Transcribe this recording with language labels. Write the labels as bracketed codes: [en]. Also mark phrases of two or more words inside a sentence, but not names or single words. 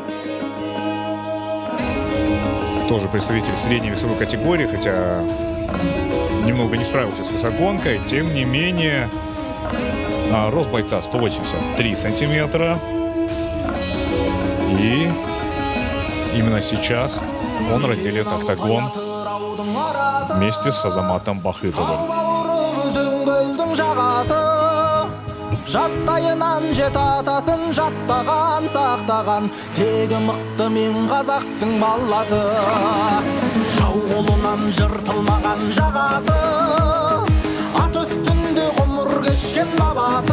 [ru] Тоже представитель средней весовой категории, хотя немного не справился с высогонкой. Тем не менее, рост бойца 183 сантиметра. И именно сейчас он разделит октагон вместе с Азаматом Бахытовым. [kk] Жастайынан жет атасын жаттаған, сақтаған, тегі мықты мен қазақтың баласы. Жау қолынан жыртылмаған жағасы, ат үстінде ғұмыр кешкен бабасы.